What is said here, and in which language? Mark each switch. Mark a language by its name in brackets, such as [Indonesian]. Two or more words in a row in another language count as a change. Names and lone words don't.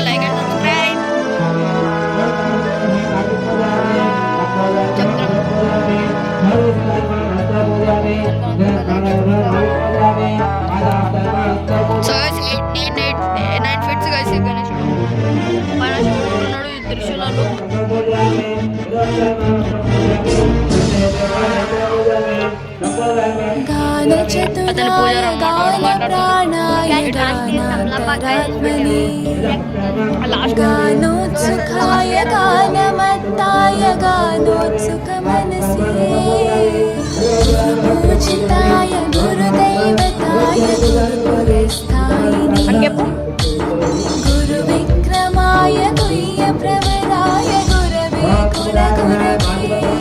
[English] like and subscribe. so 9 feets guys [Telugu] గణేష్ పైన శివుడు ఉన్నాడు. ఈ త్రిశూలాలు అతని పూజారి [Sanskrit] गानोत्सुकाय गानमत्ताय गानोत्सुकमनसे पूजिताय गुरुदैवताय गुरुपुरस्थायिने गुरुविक्रमाय गुह्यप्रवराय गुरवे कुलगुरवे